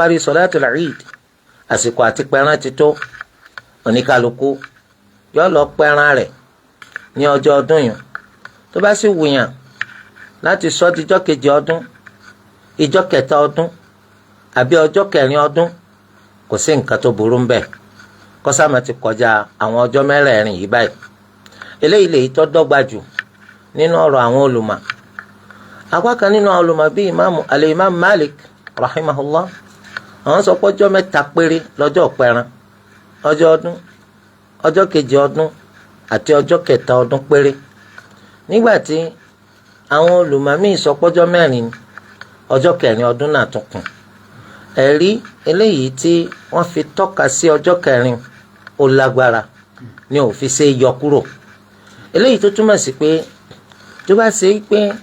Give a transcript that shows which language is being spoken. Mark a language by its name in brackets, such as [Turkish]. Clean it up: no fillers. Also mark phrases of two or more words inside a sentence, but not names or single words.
[Yoruba] parí sọ̀láàtùl Eid àsìkò àti pẹ̀ràn ti tó oníkálukú yóò lọ pẹ̀ràn rẹ̀ ní ọjọ́ ọdún yìí tó bá sì wùyàn láti sọ di ọjọ́ kejì ọdún ìjọ́ kẹta ọdún àbí ọjọ́ kẹrin ọdún kò sí nǹkan tó burú ńbẹ̀ kọ́sàmà ti kọjá àwọn ọjọ́ mẹ́rẹ̀ẹ̀rin yìí báyìí eléyìí lèyí tó dọ́gba jù nínú ọ̀rọ̀ àwọn olùmọ̀ apá kan nínú àwọn olùmọ̀ bíi al-Imam Malik rahimahullah àwọn sọ pé ọjọ́ 3 péré lọ́jọ́ pẹran ọjọ́ ọdún ọjọ́ kejì ọdún àti ọjọ́ kẹta ọdún péré nígbàtí àwọn olùmọ̀ míì sọ pé ọjọ́ 4 ni ọjọ́ kẹrin ọdún náà tún kù ẹ̀rí eléyìí tí wọ́n fi tọ́ka sí ọjọ́ kẹrin ó lágbára ní ó fi ṣe yọ kúrò eléyìí tó túmọ̀ sí pé tó bá ṣe pé